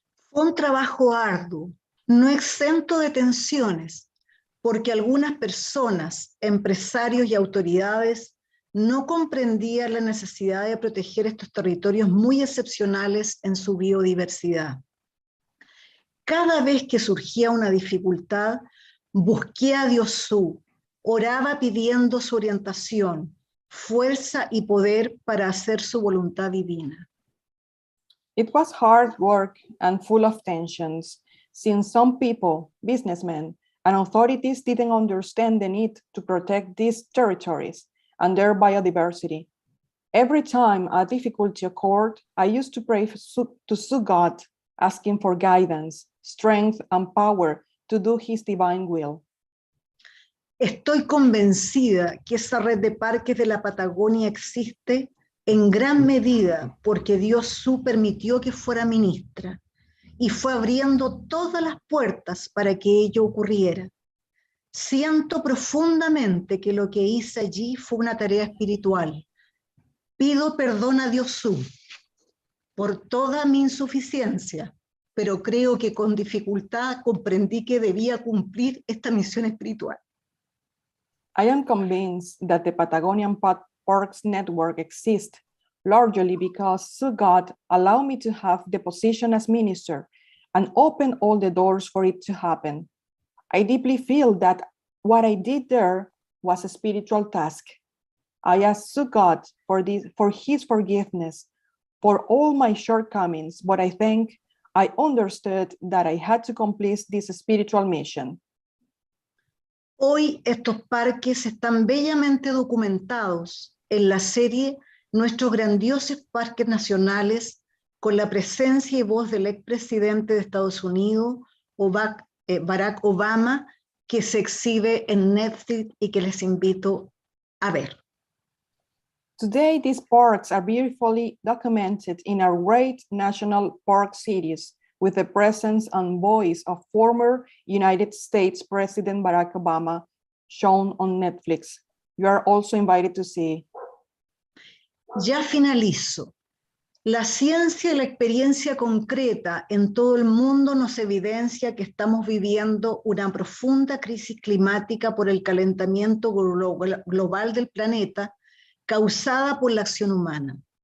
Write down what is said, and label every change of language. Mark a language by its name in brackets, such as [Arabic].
[Spanish] Fue un trabajo arduo, no exento de tensiones, porque algunas personas, empresarios y autoridades no comprendían la necesidad de proteger estos territorios muy excepcionales en su biodiversidad. Cada vez que surgía una dificultad, busqué a Dios, oraba pidiendo su orientación, fuerza y poder para hacer su voluntad divina. [English] It was hard work and full of tensions, since some people, businessmen, and authorities didn't understand the need to protect these territories and their biodiversity. Every time a difficulty occurred, I used to pray to God, asking for guidance, strength, and power to do His divine will. [Spanish] Estoy convencida que esa red de parques de la Patagonia existe en gran medida porque Dios permitió que fuera ministra y fue abriendo todas las puertas para que ello ocurriera. Siento profundamente que lo que hice allí fue una tarea espiritual. Pido perdón a Dios por toda mi insuficiencia, pero creo que con dificultad comprendí que debía cumplir esta misión espiritual. [English] I am convinced that the Patagonian Parks Network exists largely because God allowed me to have the position as minister and opened all the doors for it to happen. I deeply feel that what I did there was a spiritual task. I asked God for His forgiveness for all my shortcomings, but I think I understood that I had to complete this spiritual mission. [Spanish] Hoy estos parques están bellamente documentados en la serie Nuestros grandiosos parques nacionales, con la presencia y voz del expresidente de Estados Unidos, Barack Obama, que se exhibe en Netflix y que les invito a ver. [English] Today, these parks are beautifully documented in our great national park series, with the presence and voice of former United States President Barack Obama, shown on Netflix. You are also invited to see. [Spanish] Ya finalizo. La ciencia y la experiencia concreta en todo el mundo nos evidencia que estamos viviendo una profunda crisis climática por el calentamiento global del planeta causada por la acción humana.